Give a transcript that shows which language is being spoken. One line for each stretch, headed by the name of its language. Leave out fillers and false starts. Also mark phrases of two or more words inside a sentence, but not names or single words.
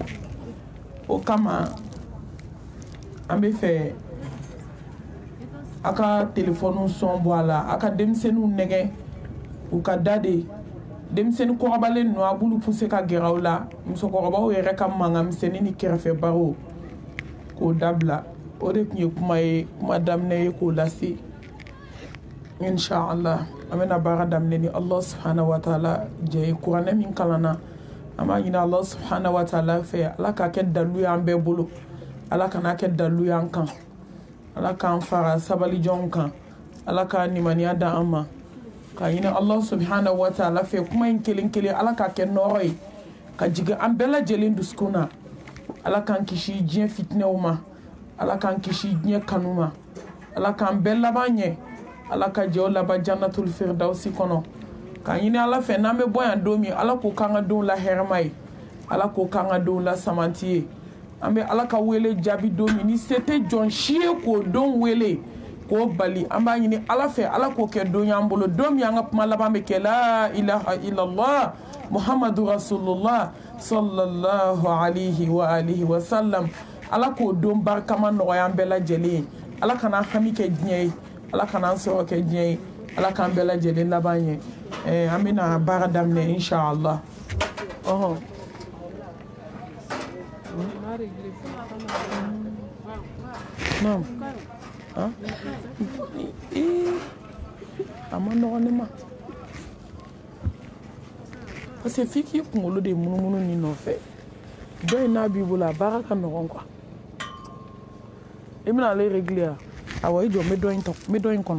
Bambara: O kama an bɛ fɛ a ka téléphone son bɔ a la a ka denmisɛnninw nɛgɛ u ka da de. Denmisɛnnin kɔrɔbalen ninnu a b'olu pousser ka gɛrɛ u la musokɔrɔbaw yɛrɛ ka mankan misɛnnin ni kɛrɛfɛbagaw k'o dabila. O de tun ye kuma daminɛ ye k'o lase. Inch'Allah an bɛna baara daminɛ ni
Arabic: الله سبحانه وتعالى
Bambara: jɛ ye. Kuranɛ min kalanna an b'a ɲini
Arabic: الله سبحانه وتعالى
Bambara: fɛ ala k'a kɛ dalilu y'an bɛɛ bolo. Ala kana kɛ dalilu y'an kan. Ala k'an fara sabalijɔnw kan. Ala ka nimaniya da an ma. Ka ɲini
Arabic: الله سبحانه وتعالى
Bambara: fɛ kuma in kelen kelen ala k'a kɛ nɔrɔ ye ka jigin an bɛɛ lajɛlen dusukun na. Ala k'an kisi diɲɛ fitinɛw ma. Ala k'an kisi diɲɛ kanu ma. Ala k'an bɛɛ laban ɲɛ. Ala ka jɛw laban
Arabic: جنة الفردوس
Bambara: kɔnɔ. Ka ɲini ala fɛ n'an bɛ bɔ yan don min ala k'o k'an ka denw la hɛrɛma ye. Ala k'o k'an ka denw la samanti ye. An bɛ ala ka wele jaabi don min ni se tɛ jɔn si ye k'o don wele k'o bali. An b'a ɲini ala fɛ ala k'o kɛ don y'an bolo don min an ka kuma laban bɛ kɛ la
Arabic: إله إلا الله محمد رسول الله صلى الله عليه وعلى آله وسلم.
Bambara: Ala k'o don barikama nɔgɔya an bɛɛ lajɛlen ye. Ala kana hami kɛ diɲɛ ye. Ala kana an sɔrɔ kɛ diɲɛ ye. Ala k'an bɛɛ lajɛlen laban ye. An bɛna baara daminɛ inch'Allah.
French: Non. Hein?
Bambara: A ma nɔgɔn ne ma.
French: Parce que
Bambara: f'i k'i kunkolo de munumunu nin nɔfɛ. Dɔ in n'a b'i bolo a baara ka nɔgɔn quoi. I bɛna ale régler a awɔ i jɔ n bɛ dɔ in kɔnɔ.